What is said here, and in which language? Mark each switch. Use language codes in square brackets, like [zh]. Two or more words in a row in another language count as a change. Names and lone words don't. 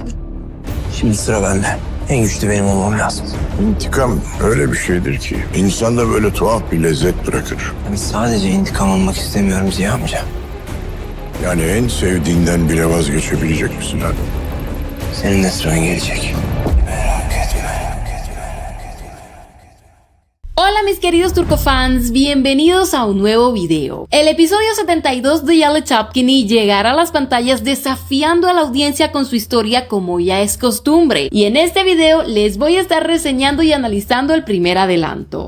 [tr] Şimdi sıra bende. En güçlü benim olmam lazım. İntikam öyle bir şeydir ki insanda böyle tuhaf bir lezzet bırakır. Ben sadece intikam almak istemiyorum Ziya amca. Yani en sevdiğinden bile vazgeçebilecek misin ha? Senin de sıran gelecek. [es] Hola mis queridos turcofans, bienvenidos a un nuevo video. El episodio 72 de Yale Chapkini llegará a las pantallas desafiando a la audiencia con su historia como ya es costumbre, y en este video les voy a estar reseñando y analizando el primer adelanto.